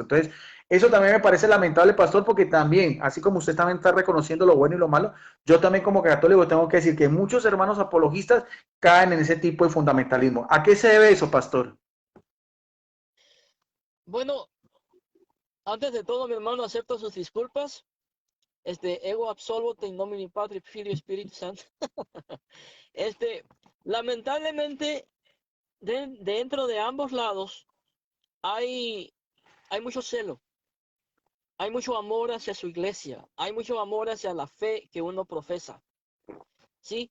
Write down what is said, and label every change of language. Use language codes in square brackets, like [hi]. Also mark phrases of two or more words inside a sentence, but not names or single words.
[es] Entonces, eso también me parece lamentable, pastor, porque también, así como usted también está reconociendo lo bueno y lo malo, yo también como católico tengo que decir que muchos hermanos apologistas caen en ese tipo de fundamentalismo. ¿A qué se debe eso, pastor? Bueno, antes de todo, mi hermano, acepto sus disculpas. [la] Ego absolvo te in nomine Patri, Filio, [es] Espíritu Santo. Este, lamentablemente, dentro de ambos lados hay, hay mucho celo, hay mucho amor hacia su iglesia, hay mucho amor hacia la fe que uno profesa, ¿sí?